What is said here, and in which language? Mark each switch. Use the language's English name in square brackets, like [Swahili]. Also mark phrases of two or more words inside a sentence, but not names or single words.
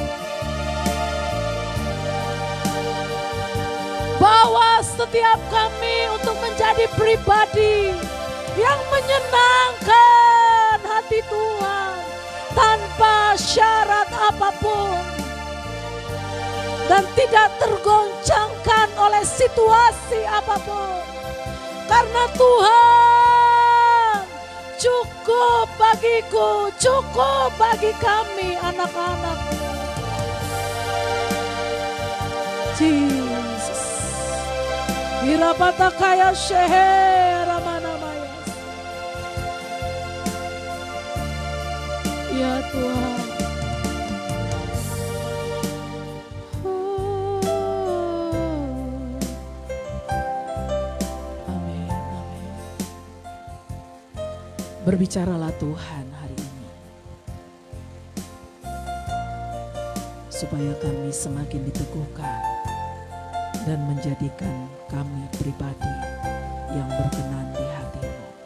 [Indonesian] Bawa setiap kami untuk menjadi pribadi yang menyenangkan hati Tuhan tanpa syarat apapun dan tidak tergoncangkan oleh situasi apapun. Karena Tuhan cukup bagiku, cukup bagi kami anak-anak. Jesus. Irapatakaya shehera manamaya. Ya Tuhan. Amin, amin. Berbicaralah Tuhan hari ini, supaya kami semakin diteguhkan dan menjadikan kami pribadi yang berkenan di hati-Mu.